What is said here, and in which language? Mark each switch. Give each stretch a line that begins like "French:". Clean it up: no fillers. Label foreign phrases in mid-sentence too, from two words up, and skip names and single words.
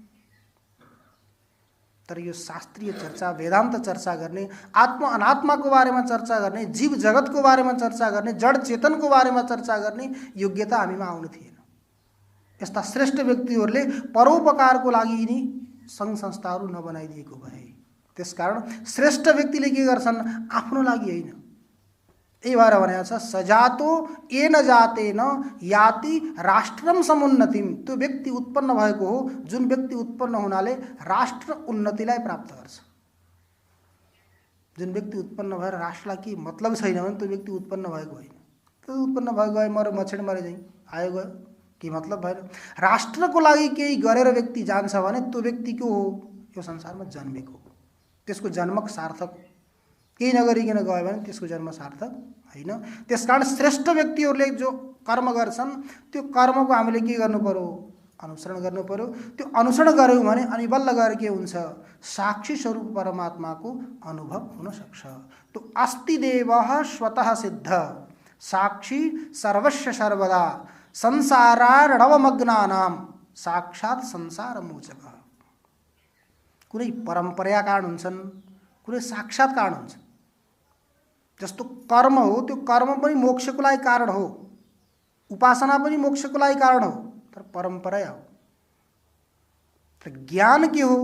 Nepali: तर यो शास्त्रीय चर्चा, वेदान्त चर्चा गर्ने, आत्मा अनात्माको बारेमा चर्चा गर्ने, जीव जगतको बारेमा चर्चा गर्ने, जड चेतनको बारेमा चर्चा गर्ने योग्यता हामीमा आउनु थिएन। यस्ता श्रेष्ठ व्यक्तिहरूले परोपकारको लागि यिनी सङ्घ संस्थाहरू नबनाइदिएको भए। त्यसकारण श्रेष्ठ व्यक्तिले के गर्छन्? आफ्नो लागि होइन। यही भएर भनेको छ
Sanskrit: सजातो येन जातेन याति राष्ट्रम समुन्नतिम।
Nepali: त्यो व्यक्ति उत्पन्न भएको हो जुन व्यक्ति उत्पन्न हुनाले राष्ट्र उन्नतिलाई प्राप्त गर्छ। जुन व्यक्ति उत्पन्न भएर राष्ट्रलाई के मतलब छैन भने त्यो व्यक्ति उत्पन्न भएको होइन। त्यो उत्पन्न भएको गए मर मछेड मरे चाहिँ आयो गयो, के मतलब भएन। राष्ट्रको लागि केही गरेर व्यक्ति जान्छ भने त्यो व्यक्ति को हो? यो संसारमा जन्मेको, त्यसको जन्मक सार्थक। केही नगरिकन गयो भने त्यसको जन्म सार्थक होइन। त्यसकारण श्रेष्ठ व्यक्तिहरूले जो कर्म गर्छन् त्यो कर्मको हामीले के गर्नु पर्यो? अनुसरण गर्नु पर्यो। त्यो अनुसरण गर्यौँ भने अनि बल्ल गएर के हुन्छ? साक्षी स्वरूप परमात्माको अनुभव हुन सक्छ।
Sanskrit: तो अस्ति देवः स्वतः सिद्ध साक्षी सर्वस्य सर्वदा संसारार्णवमग्नानां साक्षात् संसार मोचक।
Nepali: कुनै परम्परा कारण हुन्छन्, कुनै साक्षात कारण हुन्छ। जस्तो कर्म हो, त्यो कर्म पनि मोक्षको लागि कारण हो, उपासना पनि मोक्षको लागि कारण हो, तर परम्परा हो। तर ज्ञान के हो?